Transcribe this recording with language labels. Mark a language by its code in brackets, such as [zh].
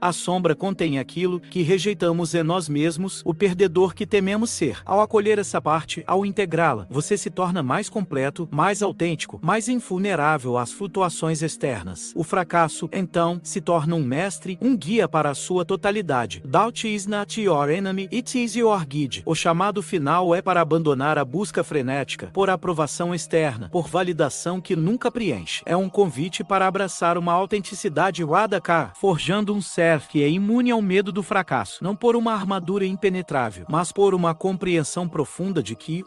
[pt] A sombra contém aquilo que rejeitamos em nós mesmos, o perdedor que tememos ser. Ao acolher essa parte, ao integrá-la, você se torna mais completo, mais autêntico, mais invulnerável às flutuações externas. O fracasso, então, se torna um mestre, um guia para a sua totalidade. [en] Doubt is not your enemy, it is your guide. [pt] O chamado final é para abandonar a busca frenética, por aprovação externa, por validação que nunca preenche. É um convite para abraçar uma autenticidade Wada-Kar, forjando um ser que é imune ao medo do fracasso, não por uma armadura impenetrável, mas por uma compreensão profunda de que